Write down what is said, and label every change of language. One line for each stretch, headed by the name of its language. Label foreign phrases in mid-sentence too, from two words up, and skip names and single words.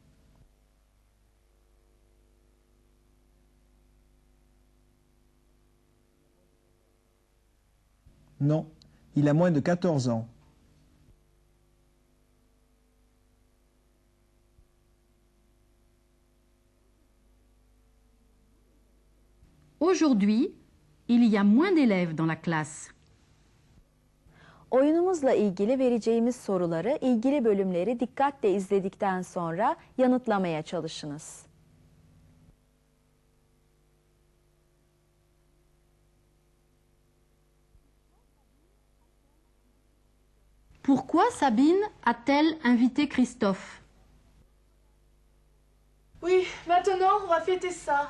French: Non, il a moins de 14 ans. Aujourd'hui, il y a moins d'élèves dans la classe.
Turkish: Oyunumuzla ilgili vereceğimiz soruları ilgili bölümleri dikkatle izledikten sonra yanıtlamaya çalışınız.
French: Pourquoi Sabine a-t-elle invité Christophe? Oui, maintenant on va fêter ça.